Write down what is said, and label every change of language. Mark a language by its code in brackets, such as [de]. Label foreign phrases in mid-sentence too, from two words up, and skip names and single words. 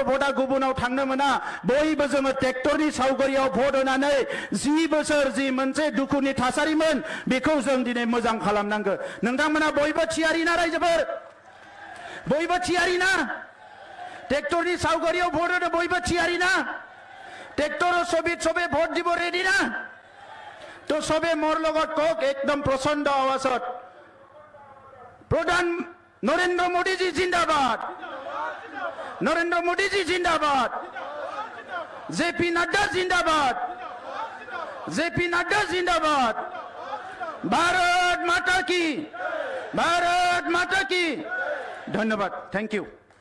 [brx] भटआ गुबुनाव थांनो मोना बयबो जोङो ट्रेक्टरनि सावगारियाव भट होनानै 10 बोसोर जि मोनसे दुखुनि थासारिमोन बेखौ जों दिनै मोजां खालामनांगौ नोंथांमोना बयबो थियारि ना रायजोफोर बयबो थियारि ना ट्रेक्टरनि सावगारियाव भट होनो बयबो थियारि ना ट्रेक्टर [as] सবে ভোট দিব রেডি না তো সবে মোর লগত কক একদম প্রচন্ড আওয়াজত প্রধান নরেন্দ্র মোদীজি জিন্দাবাদ নরেন্দ্র মোদীজি জিন্দাবাদ জেপি নাড্ডা জিন্দাবাদ জেপি নাড্ডা জিন্দাবাদ [hi] भारत माता की धन्यवाद [en] thank you